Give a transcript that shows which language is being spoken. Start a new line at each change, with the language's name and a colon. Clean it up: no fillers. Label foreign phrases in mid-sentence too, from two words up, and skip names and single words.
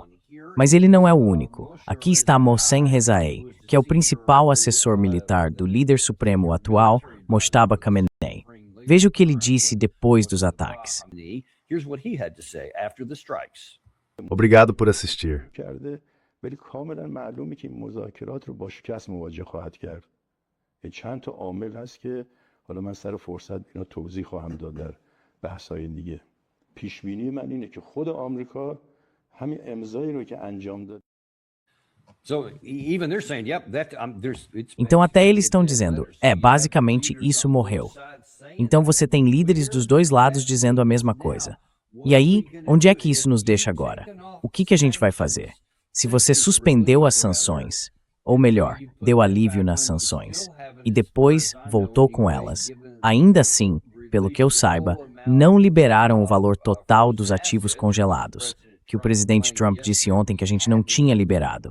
Portuguese: Mas ele não é o único. Aqui está Mohsen Rezaei, que é o principal assessor militar do líder supremo atual, Mojtaba Khamenei. Veja o que ele disse depois dos ataques. Obrigado por assistir.
Persian: ولی کاملا معلومه که این مذاکرات رو با شکست مواجه خواهد کرد. چند تا عامل هست که حالا من سر فرصت اینا توضیح خواهم داد در بحث‌های دیگه. پیش بینی من اینه که خود آمریکا همین امضایی رو که انجام داد.
Portuguese: Então até eles estão dizendo, basicamente isso morreu. Então você tem líderes dos dois lados dizendo a mesma coisa. E aí, onde é que isso nos deixa agora? O que a gente vai fazer? Se você suspendeu as sanções, ou melhor, deu alívio nas sanções, e depois voltou com elas, ainda assim, pelo que eu saiba, não liberaram o valor total dos ativos congelados, que o presidente Trump disse ontem que a gente não tinha liberado.